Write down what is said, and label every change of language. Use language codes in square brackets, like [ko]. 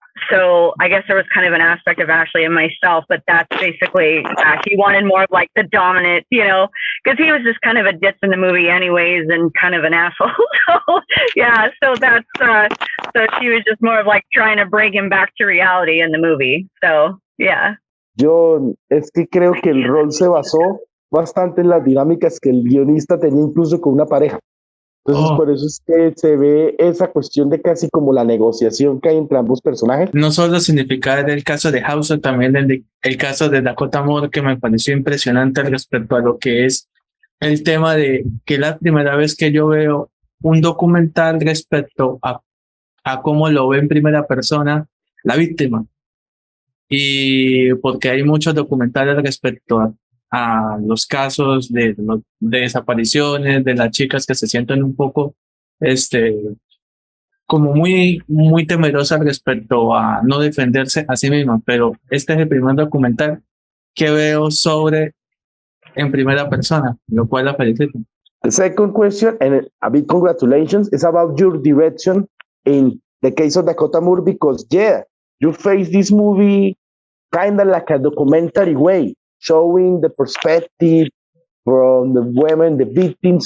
[en] So I guess there was kind of an aspect of Ashley and myself, but that's basically, he wanted more of like the dominant, because he was just kind of a ditz in the movie anyways and kind of an asshole. So yeah, so that's, so she was just more of like trying to bring him back to reality in the movie. So yeah. [es] Yo es que creo que el rol se basó bastante en las dinámicas que el guionista tenía incluso con una pareja. Entonces, por eso es que se ve esa cuestión de casi como la negociación que hay entre ambos personajes. No solo significar el caso de Hacksaw, también el caso de Dakota Moore, que me pareció impresionante respecto a lo que es el tema de que la primera vez que yo veo un documental respecto a cómo lo ve en primera persona la víctima. Y porque hay muchos documentales respecto a los casos de desapariciones, de las chicas que se sienten un poco como muy temerosas respecto a no defenderse a sí mismas, pero este es el primer documental que veo sobre en primera persona, lo cual la felicito. [en] The second question, and a big congratulations, is about your direction in the case of Dakota Moore, because you face this movie kind of like a documentary way, showing the perspective from the women, the victims.